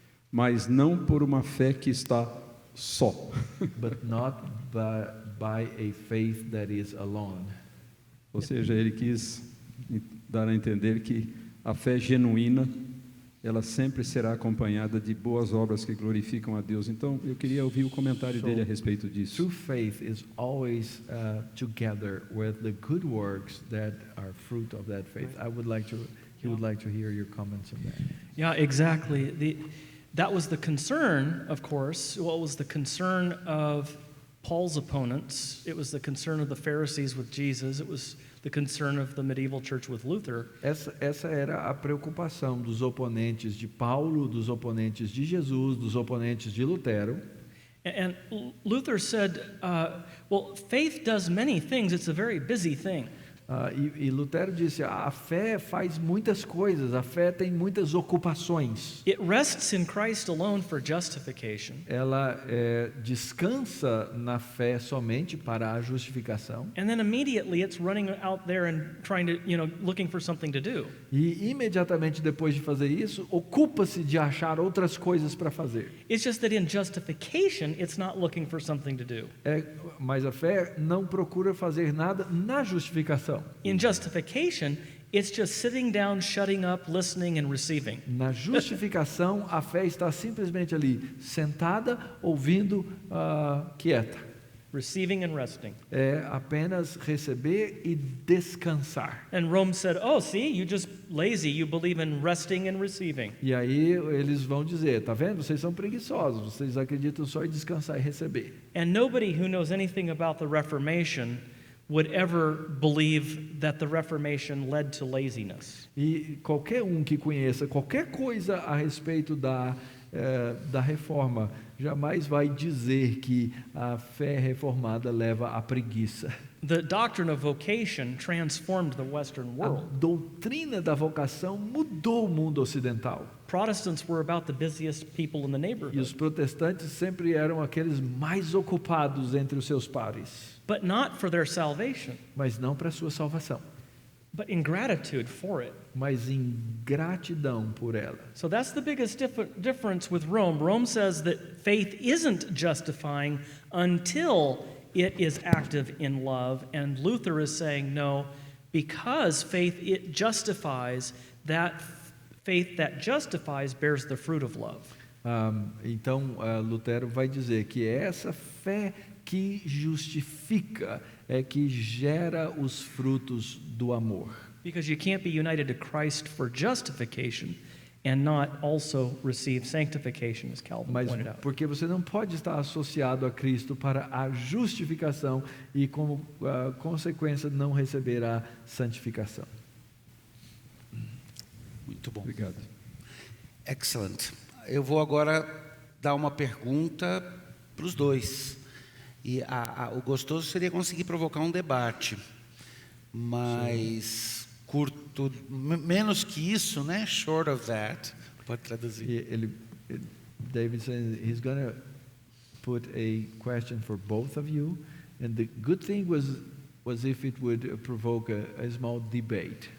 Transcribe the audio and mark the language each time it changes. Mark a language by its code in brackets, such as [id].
[pt] mas não por uma fé que está só. [en] but not by a faith that is alone. [pt] Ou seja, ele quis dar a entender que a fé genuína, ela sempre será acompanhada de boas obras que glorificam a Deus. Então, eu queria ouvir o comentário dele a respeito disso. [en] True faith is always together with the good works that are fruit of that faith. He would like to hear your comments on that. Yeah, exactly. That was the concern, of course. What was the concern of Paul's opponents. It was the concern of the Pharisees with Jesus. It was the concern of the medieval church with Luther. [pt] Essa era a preocupação dos oponentes de Paulo, dos oponentes de Jesus, dos oponentes de Lutero. [en] And Luther said, well, faith does many things. It's a very busy thing. [pt] E Lutero disse, a fé faz muitas coisas, a fé tem muitas ocupações. [en] It rests in Christ alone for justification. [pt] Ela descansa na fé somente para a justificação. [en] And then immediately it's running out there and trying to, looking for something to do. [pt] E imediatamente depois de fazer isso, ocupa-se de achar outras coisas para fazer. [en] It's just that in justification, it's not looking for something to do. [pt] Mas a fé não procura fazer nada na justificação. [en] In justification, it's just sitting down, shutting up, listening and receiving. [pt] Na justificação, a fé está simplesmente ali, sentada, ouvindo, quieta. [en] Receiving and resting. [pt] É apenas receber e descansar. [en] And Rome said, oh, see, you just lazy. You believe in resting and receiving. [pt] E aí eles vão dizer, tá vendo? Vocês são preguiçosos, vocês acreditam só em descansar e receber. [en] And nobody who knows anything about the Reformation would ever believe that the Reformation led to laziness. [pt] E qualquer um que conheça qualquer coisa a respeito da reforma jamais vai dizer que a fé reformada leva à preguiça. [en] The doctrine of vocation transformed the Western [pt] A [en] world. [pt] doutrina da vocação mudou o mundo ocidental. [en] Protestants were about the busiest people in the [pt] E [en] neighborhood. [pt] os protestantes sempre eram aqueles mais ocupados entre os seus pares, [en] But not for their salvation, [pt] mas não para a sua salvação, [en] but in gratitude for it. [pt] mas em gratidão por ela. [en] So that's the biggest difference with Rome. Rome says that faith isn't justifying until it is active in love, and Luther is saying no, because it justifies, that faith that justifies bears the fruit of love. [pt] Então, Lutero vai dizer que é essa fé que justifica, é que gera os frutos do amor. [en] Because you can't be united to Christ for justification and not also receive sanctification, as Calvin [pt] Mas [en] pointed out. [pt] porque você não pode estar associado a Cristo para a justificação e, como consequência, não receber a santificação. Muito bom. Obrigado. [en] Excellent. [pt] Eu vou agora dar uma pergunta para os dois. E o gostoso seria conseguir provocar um debate, mas curto, menos que isso, né? [en] Short of that. [pt] Pode traduzir. [en] David says he's going to put a question for both of you, and the good thing was if it would provoke a small debate.